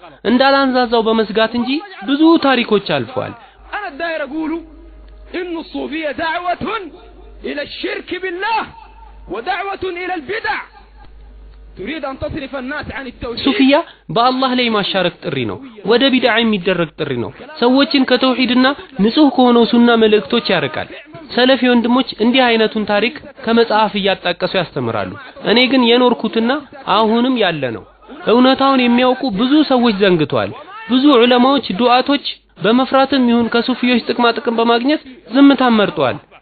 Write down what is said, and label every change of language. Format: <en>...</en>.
<am>እንዳላንዛዛው በመስጋት እንጂ ብዙ ታሪኮች አልፏል።</am> <ar>أنا الداير أقول إن الصوفية دعوة إلى الشرك بالله ودعوة إلى البدع تريد أن تصرف الناس عن التوحيد</ar> <am>ሱፊያ በአላህ ላይ ማሻረክ ጥሪ ነው፣ ወደ ቢድዓ የሚደረግ ጥሪ ነው። ሰዎችን ከተውሂድና ንጹህ ከሆነው ሱና መልእክቶች ያርቃል። ሰለፊ ወንድሞች እንዲህ አይነቱን ታሪክ ከመጽሐፍ እያጣቀሱ ያስተምራሉ። እኔ ግን የኖርኩትና አሁንም ያለ ነው። እውነታውን የሚያውቁ ብዙ ሰዎች ዘንግቷል። ብዙ ዑለማዎች፣ ዱዓቶች በመፍራትም ይሁን ከሱፊዮች ጥቅማ ጥቅም በማግኘት ዝምታን መርጠዋል።</am>